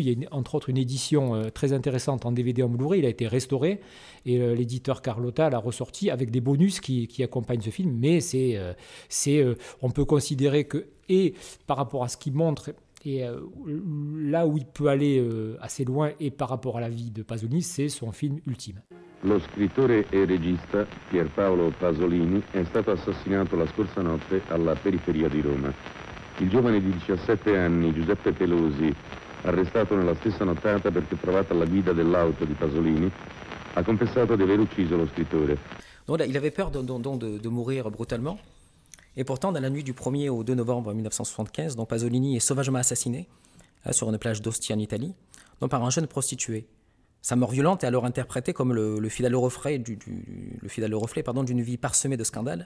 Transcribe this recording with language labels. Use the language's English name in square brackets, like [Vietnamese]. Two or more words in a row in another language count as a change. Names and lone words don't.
[French] Il y a entre autres une édition très intéressante en DVD en Blu-ray. Il a été restauré et l'éditeur Carlotta l'a ressorti avec des bonus qui accompagnent ce film. Mais on peut considérer que, et par rapport à ce qu'il montre, et là où il peut aller assez loin, et par rapport à la vie de Pasolini, c'est son film ultime. [Italian] Lo scrittore e regista Pierpaolo Pasolini è stato assassinato la scorsa notte alla periferia di Roma. Il giovane di 17 anni, Giuseppe Pelosi, arrestato nella stessa nottata perché trovato alla guida dell'auto di Pasolini, ha confessato di aver ucciso lo scrittore. [French] Donc là, il avait peur de mourir brutalement. Et pourtant, dans la nuit du 1er au 2 novembre 1975, donc Pasolini est sauvagement assassiné sur une plage d'Ostia en Italie, donc par un jeune prostitué. Sa mort violente est alors interprétée comme le fidèle reflet d'une vie parsemée de scandales.